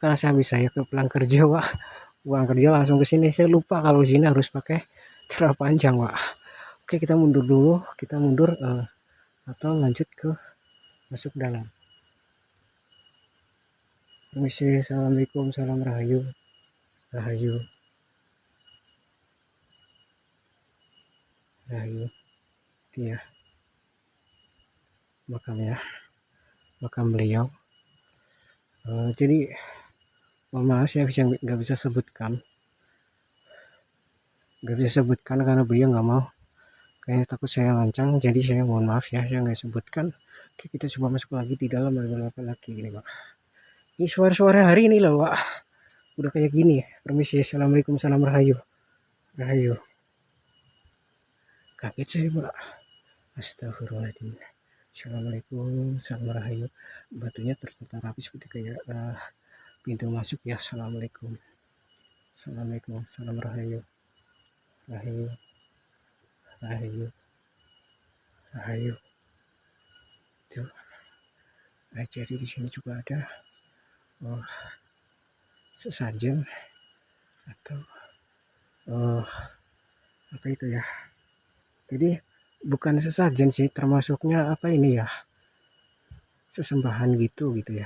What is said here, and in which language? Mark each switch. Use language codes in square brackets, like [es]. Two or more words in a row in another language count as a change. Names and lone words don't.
[id] Karena saya bisa ya ke pulang kerja, Pak. Pulang kerja langsung ke sini. Saya lupa kalau sini harus pakai celana panjang, Pak. Oke, kita mundur dulu. Kita mundur atau lanjut ke masuk dalam. Permisi, assalamualaikum, salam rahayu, rahayu, rahayu. Itu ya, makam beliau. Jadi mohon maaf, saya nggak bisa sebutkan karena beliau nggak mau, kayaknya takut saya lancang, jadi saya mohon maaf ya, saya nggak sebutkan. Oke, kita coba masuk lagi di dalam, ada apa lagi ini, Pak. Ini suara-suara hari ini loh, Pak, udah kayak gini. Permisi, assalamualaikum, salam rahayu, rahayu. Kaget saya, Pak. Astagfirullahaladzim. Assalamualaikum, salam rahayu. Batunya tertata rapi seperti kayak pintu masuk ya. Assalamualaikum, assalamualaikum, salam rahayu, rahayu, rahayu, rahayu. Itu. Nah, jadi di sini juga ada sesajen atau apa itu ya. Jadi bukan sesajen sih, termasuknya apa ini ya, sesembahan gitu ya.